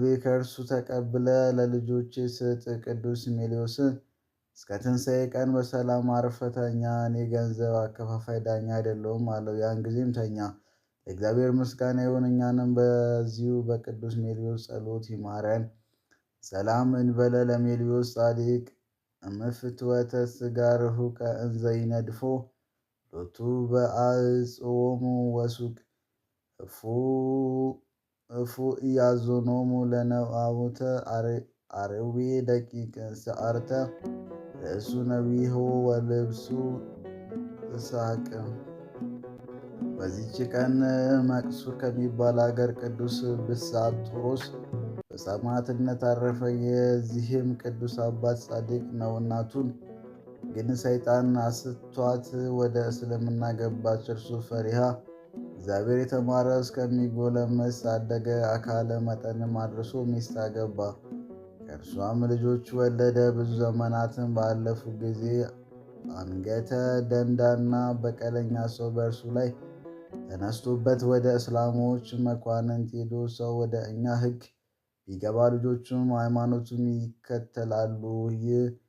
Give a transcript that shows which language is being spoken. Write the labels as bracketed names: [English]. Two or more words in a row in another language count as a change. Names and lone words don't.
[Amharic] ከእርሱ ተቀብለ ለልጆቼ ስጥ። ቅዱስ ሜልዮስን እስከ ትንሣኤ ቀን በሰላም አርፈህ ተኛ፣ እኔ ገንዘብ አከፋፋይ ዳኛ አይደለሁም አለው። ያን ጊዜም ተኛ። ለእግዚአብሔር ምስጋና ይሁን፣ እኛንም በዚሁ በቅዱስ ሜልዮስ ጸሎት ይማረን። [Geez] ሰላም እንበለ ለሜልዮስ ጻድቅ እምፍትወተ ሥጋ ርሑቀ እንዘ ይነድፎ ሎቱ በአጽዎሙ ወሱቅ እፉ ኢያዞኖሙ ለነአውተ አርዌ ደቂቅ ሰዓርተ ርእሱ ነቢሆ ወልብሱ እሳቅ። [Amharic] በዚች ቀን መቅሱር ከሚባል አገር ቅዱስ ብሳጥሮስ በሰማዕትነት አረፈ። የዚህም ቅዱስ አባት ጻድቅ ነው። እናቱን ግን ሰይጣን አስቷት ወደ እስልምና ገባች። እርሱ ፈሪሃ እግዚአብሔር የተማረ እስከሚጎለመስ አደገ። አካለ መጠንም አድርሶ ሚስት አገባ። ከእርሷም ልጆች ወለደ። ብዙ ዘመናትን ባለፉ ጊዜ አንገተ ደንዳና በቀለኛ ሰው በእርሱ ላይ ተነስቶበት ወደ እስላሞች መኳንንት ሄዶ ሰው ወደ እኛ ሕግ ቢገባ ልጆቹም ሃይማኖቱም ይከተላሉ። ይህ